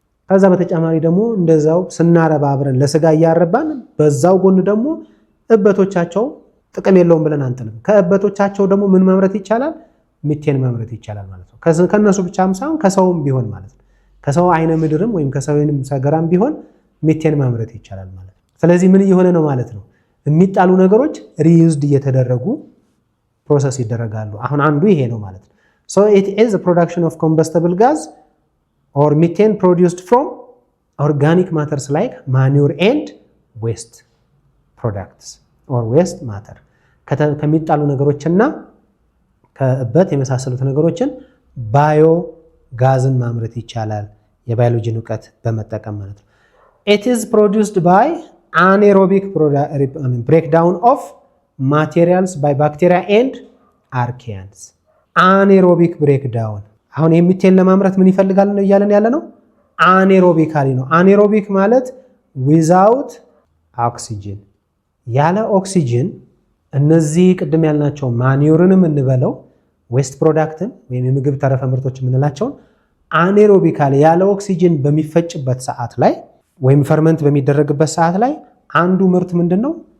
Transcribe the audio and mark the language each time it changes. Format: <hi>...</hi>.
<am>ከዛ በተጨማሪ ደግሞ እንደዛው ስናረባ አብረን ለስጋ እያረባን በዛው ጎን ደግሞ እበቶቻቸው ጥቅም የለውም ብለን አንጥልም። ከእበቶቻቸው ደግሞ ምን ማምረት ይቻላል? ሚቴን ማምረት ይቻላል ማለት ነው። ከነሱ ብቻም ሳይሆን ከሰውም ቢሆን ማለት ነው። ከሰው አይነ ምድርም ወይም ከሰው አይነ ሰገራም ቢሆን ሚቴን ማምረት ይቻላል ማለት ነው። ስለዚህ ምን እየሆነ ነው ማለት ነው? የሚጣሉ ነገሮች ሪዩዝድ እየተደረጉ ፕሮሰስ ይደረጋሉ። አሁን አንዱ ይሄ ነው ማለት ነው።</am> <en>so it is the production of combustible gas or methane produced from organic matters like manure and waste products or waste matter</en> <am>ከሚጣሉ ነገሮችና ከእበት የመሳሰሉት ነገሮችን ባዮ ጋዝን ማምረት ይቻላል የባዮሎጂን ዕውቀት በመጠቀም ማለት ነው።</am> <en>it is produced by anaerobic breakdown</en> <am>of materials by bacteria and archaeans anaerobic breakdown አሁን የሚቴን ለማምረት ምን ይፈልጋል ነው እያለን ያለ ነው? አኔሮቢካሊ ነው። አኔሮቢክ ማለት ዊዛውት ኦክሲጅን ያለ ኦክሲጅን እነዚህ ቅድም ያልናቸው ማኒውርንም እንበለው ዌስት ፕሮዳክትን ወይም የምግብ ተረፈ ምርቶች የምንላቸውን አኔሮቢካሊ ያለ ኦክሲጅን በሚፈጭበት ሰዓት ላይ ወይም ፈርመንት በሚደረግበት ሰዓት ላይ አንዱ ምርት ምንድነው?</am>